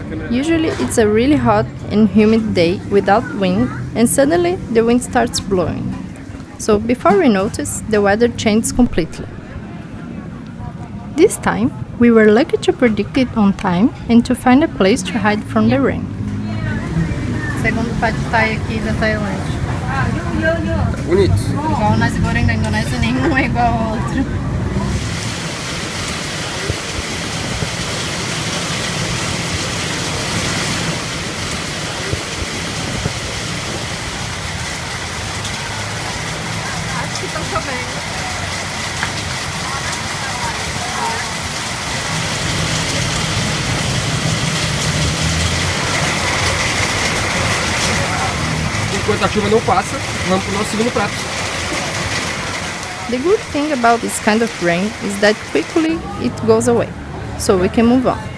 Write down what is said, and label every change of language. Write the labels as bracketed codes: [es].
[en] Usually it's a really hot and humid day without wind, and suddenly the wind starts blowing. So before we notice, the weather changes completely. This time, we were lucky to predict it on time and to find a place to hide from the rain. [pt] Segundo pad thai aqui da Tailândia. Bonito. Igual o nasi goreng da Indonésia, nenhum é igual ao outro. Acho que estão chovendo. Enquanto a chuva não passa, vamos pro nosso segundo prato. [en] The good thing about this kind of rain is that quickly it goes away, so we can move on.